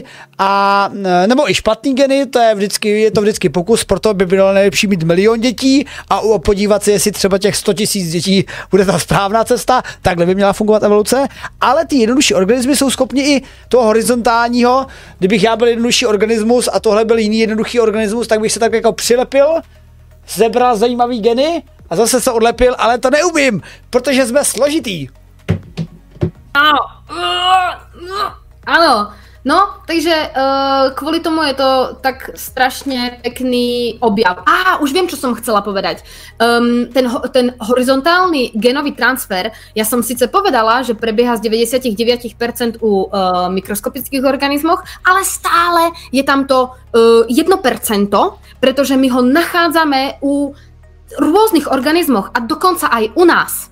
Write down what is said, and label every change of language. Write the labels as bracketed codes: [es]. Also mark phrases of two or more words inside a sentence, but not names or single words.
[cs] a nebo i špatný geny, je to vždycky pokus, proto by bylo nejlepší mít 1 000 000 dětí a podívat se, jestli třeba těch 100 000 dětí bude ta správná cesta, takhle by měla fungovat evoluce, ale ty jednodušší organismy jsou schopni i toho horizontálního, kdybych já byl jednodušší organismus a tohle byl jiný jednoduchý organismus, tak bych se tak jako přilepil, zebral zajímavý geny a zase se odlepil, ale to neumím, protože jsme složitý. [sk] Áno, no, takže kvôli tomu je to tak strašne pekný objav. Už viem, čo som chcela povedať. Ten horizontálny genový transfer, ja som síce povedala, že prebieha z 99% u mikroskopických organizmoch, ale stále je tam to 1%, pretože my ho nachádzame u rôznych organizmoch a dokonca aj u nás.